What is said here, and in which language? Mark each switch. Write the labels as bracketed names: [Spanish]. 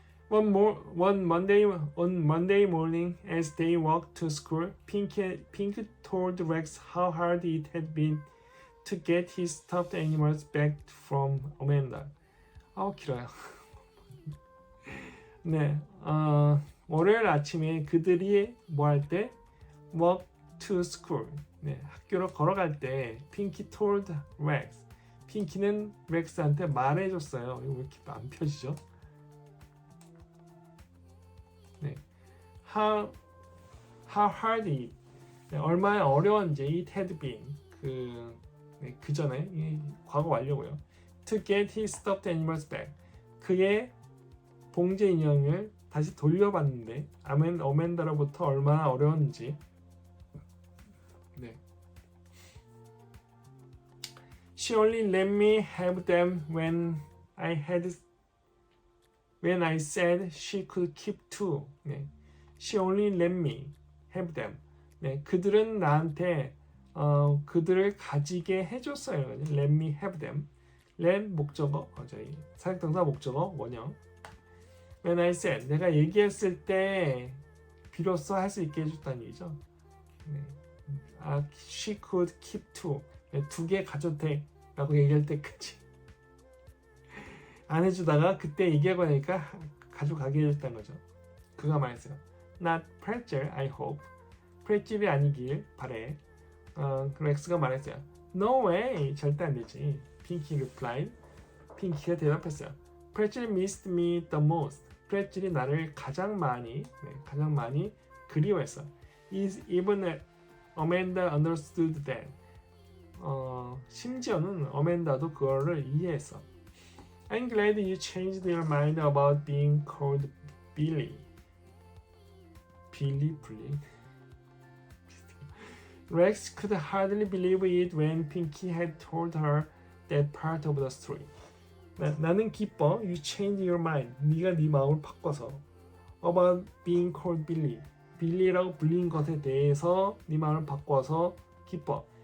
[English] On Monday morning, as they walked to school, Pink told Rex how hard it had been to get his stuffed animals back from Amanda. [Korean] 길어요. 네, 월요일 아침에 그들이 뭐 할 때? [English] walk to school. [Korean] 네, 학교로 걸어갈 때 핑키 [English] told Rex. [Korean] 핑키는 렉스한테 말해줬어요. 이거 왜 이렇게 안 펴지죠? [English] 네, how hard it. [Korean] 네, 얼마나 어려운지 [English] it had been. [Korean] 그 전에 과거 완료고요. [English] To get his stuffed animals back. [Korean] 그의 봉제 인형을 다시 돌려봤는데 어멘다로부터 얼마나 어려웠는지. 네. [English] She only let me have them when I said she could keep two. [Korean] 네. [English] She only let me have them. [Korean] 네. 그들은 나한테 그들을 가지게 해줬어요. [English] Let me have them. [Korean] let 목적어, 저희 사역동사 목적어 원형. [English] When I said, [Korean] 내가 얘기했을 때 비로소 할 수 있게 해줬다는 얘기죠. [English] 네. She could keep two. [Korean] 네, 2개 가져도 돼 라고 얘기할 때까지 안 해주다가 그때 얘기하고 나니까 가져가게 해줬다는 거죠. 그가 말했어요. [English] Not pretzel, I hope. [Korean] pretzel이 아니길 바래. 렉스가 말했어요. [English] No way, [Korean] 절대 안 되지. 핑키 replied. 핑키가 대답했어요. [English] pretzel missed me the most. [Korean] pretzel이 나를 가장 많이 그리워했어. [English] Even Amanda understood that. [Korean] 심지어는 어멘다도 그거를 이해했어. [English] I'm glad you changed your mind about being called Billy. [Korean] 빌리 불리. [English] Rex could hardly believe it when Pinky had told her that part of the story. [Korean] 나는 기뻐. [English] You changed your mind. [Korean] 네가 네 마음을 바꿔서 [English] about being called Billy. [Korean] 빌리라고 불린 것에 대해서 네 마음을 바꿔서 기뻐.